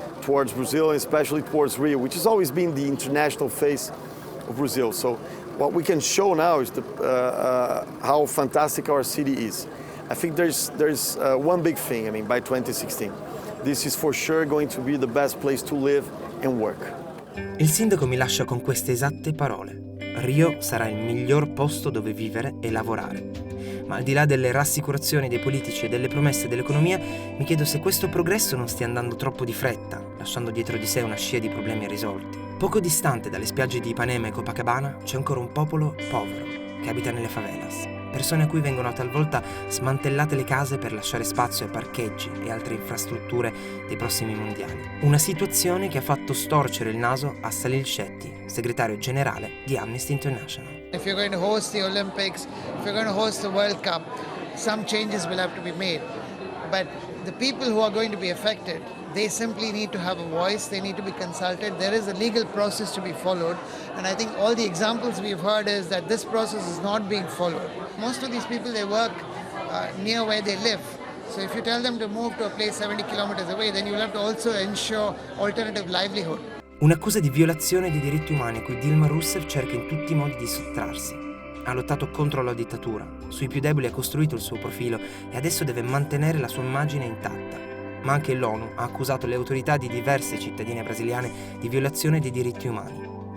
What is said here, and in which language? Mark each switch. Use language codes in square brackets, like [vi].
[en] towards Brazil and especially towards Rio, which has always been the international face of Brazil. So what we can show now is how fantastic our city is. I think there's one big thing. I mean, by 2016, this is for sure going to be the best place to live and work. [it] Il sindaco mi lascia con queste esatte parole. Rio sarà il miglior posto dove vivere e lavorare. Ma al di là delle rassicurazioni dei politici e delle promesse dell'economia, mi chiedo se questo progresso non stia andando troppo di fretta, lasciando dietro di sé una scia di problemi irrisolti. Poco distante dalle spiagge di Ipanema e Copacabana c'è ancora un popolo povero che abita nelle favelas. Persone a cui vengono talvolta smantellate le case per lasciare spazio ai parcheggi e altre infrastrutture dei prossimi mondiali. Una situazione che ha fatto storcere il naso a Salil Shetty, segretario generale di Amnesty International. [en] If you're going to host the Olympics, if you're going to host the World Cup, some changes will have to be made. But the people who are going to be affected, they simply need to have a voice, they need to be consulted. There is a legal process to be followed, and I think all the examples we've heard is that this process is not being followed. Most of these people, they work near where they live. So if you tell them to move to a place 70 kilometers away, then you'll have to also ensure alternative livelihood. [it] Un'accusa di violazione dei diritti umani a cui Dilma Rousseff cerca in tutti i modi di sottrarsi. Ha lottato contro la dittatura, sui più deboli ha costruito il suo profilo e adesso deve mantenere la sua immagine intatta. Ma anche l'ONU ha accusato le autorità di diverse cittadine brasiliane di violazione dei diritti umani.